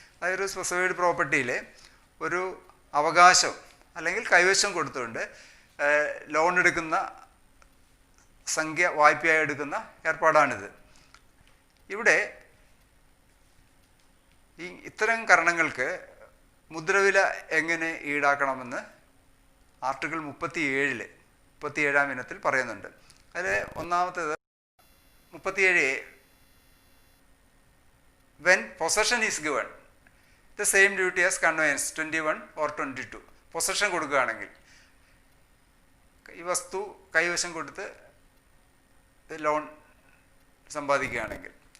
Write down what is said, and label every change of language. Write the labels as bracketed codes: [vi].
[ml] അതായത് സ്പെസിഫൈഡ് പ്രോപ്പർട്ടിയിലെ ഒരു അവകാശം അല്ലെങ്കിൽ കൈവശം കൊടുത്തുകൊണ്ട് ലോൺ എടുക്കുന്ന സംഖ്യ വായ്പയായി എടുക്കുന്ന ഏർപ്പാടാണിത്. ഇവിടെ ഇത്തരം കാരണങ്ങൾക്ക് മുദ്രവില എങ്ങനെ ഈടാക്കണമെന്ന് ആർട്ടിക്കിൾ 37 ഇനത്തിൽ പറയുന്നുണ്ട്. അതിൽ ഒന്നാമത്തേത് [en] 37A, when possession is given the same duty as conveyance 21 or 22. [ml] Possession കൊടുക്കുകയാണെങ്കിൽ, ഈ വസ്തു കൈവശം കൊടുത്ത് ലോൺ സമ്പാദിക്കുകയാണെങ്കിൽ.